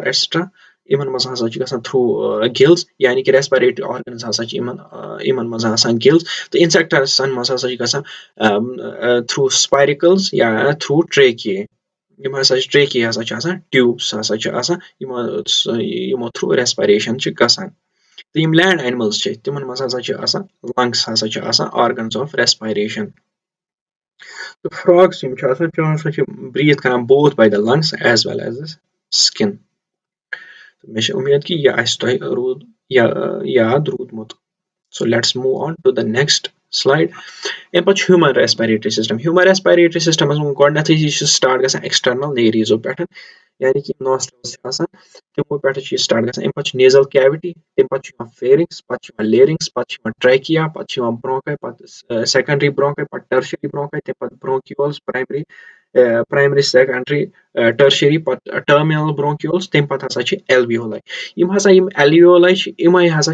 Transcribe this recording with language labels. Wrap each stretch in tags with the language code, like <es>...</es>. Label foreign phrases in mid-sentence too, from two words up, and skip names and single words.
<ks>ایٹسٹرا یِمن منٛز ہسا چھِ گژھان</ks> <en>through gills</en> <ks>یعنی کہِ</ks> <en>respiratory organs</en> <ks>ہسا چھِ یِمن منٛز آسان گِلز تہٕ اِنسیکٹسن منٛز ہسا چھِ گژھان</ks> <en>through spiracles</en> <ks>یا</ks> <en>through tracheae</en> <ks>یِم ہسا چھِ ٹریکے ہسا چھِ آسان ٹیوٗبس ہسا چھِ آسان یِمو تھروٗ ریسپریشن چھِ گژھان تہٕ یِم</ks> <en>land animals</en> <ks>چھِ تِمن منٛز ہسا چھِ آسان لنگس ہسا چھِ آسان</ks> <en>organs of respiration</en> <ks>تہٕ فراگس یِم چھِ آسان تِم ہسا چھِ برٛیٖتھ کران</ks> <en>both by the lungs as well as the skin</en> <ks>مےٚ چھِ اُمید کہِ یہِ آسہِ تۄہہِ یاد روٗدمُت</ks> <en>so let's move on to the next slide</en> <ks>اَمہِ پتہٕ چھُ</ks> <en>human respiratory systems</en> <ks>منٛز گۄڈنیٚتھٕے یہِ چھُ سٹارٹ گژھان</ks> <en>external nares</en> <ks>پٮ۪ٹھ یعنی کہِ نوسٹرلز چھِ آسان تِمو پٮ۪ٹھ چھُ یہِ سٹارٹ گژھان اَمہِ پتہٕ چھُ</ks> <en>nasal cavity</en> <ks>تَمہِ پتہٕ چھُ یِوان فیرِنگس پتہٕ چھُ یِوان لیرِنگس پتہٕ چھُ یِوان ٹریکیا پتہٕ چھُ یِوان برونکاے پتہٕ</ks> <en>secondary bronchi</en> <ks>پتہٕ</ks> <en>tertiary bronchi</en> <ks>تَمہِ پتہٕ</ks> <en>bronchioles primary secondary tertiary</en> <ks>پتہٕ</ks> <en>terminal bronchioles</en> <ks>تَمہِ پتہٕ ہسا چھِ ایلویولاے یِم ایلویولاے چھِ یِمے ہسا</ks>